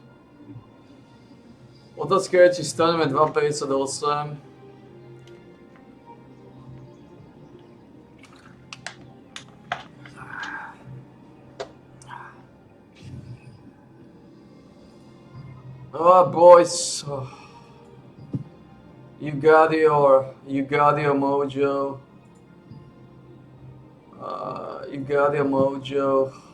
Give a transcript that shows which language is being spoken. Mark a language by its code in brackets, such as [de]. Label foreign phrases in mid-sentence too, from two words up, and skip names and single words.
[sk] Otázka je, či staneme 2,58. [en] Oh, boys. Oh. You got your mojo. You got your mojo.